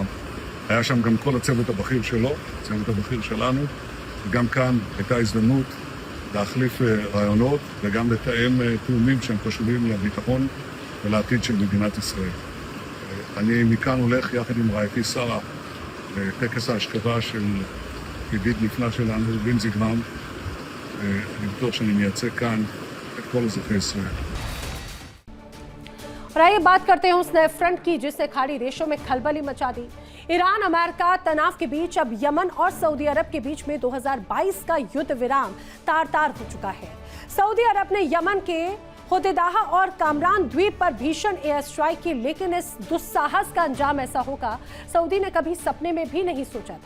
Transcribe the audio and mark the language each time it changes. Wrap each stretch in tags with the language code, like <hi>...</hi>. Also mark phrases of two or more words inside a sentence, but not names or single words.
<he>היה שם גם כל הצוות הבכיר שלו, הצוות הבכיר שלנו, וגם כאן הייתה הזדמנות להחליף רעיונות וגם לתאם תאומים שהם חשובים לביטחון ולעתיד של מדינת ישראל. אני מכאן הולך יחד עם רעייתי שרה לטקס ההשכבה של ידיד נפלא שלנו, לינזי גרהאם. אני בטוח שאני מייצג כאן את כל אזרחי ישראל.</he> <hi>और आइए बात करते हैं उस नए फ्रंट की जिसने खाड़ी देशों में खलबली मचा दी। ईरान अमेरिका तनाव के बीच अब यमन और सऊदी अरब के बीच में 2022 का युद्ध विराम तार-तार हो चुका है। सऊदी अरब ने यमन के होदेदाह और कामरान द्वीप पर भीषण</hi> <en>air strike</en> <hi>की, लेकिन इस दुस्साहस का अंजाम ऐसा होगा सऊदी ने कभी सपने में भी नहीं सोचा था।</hi>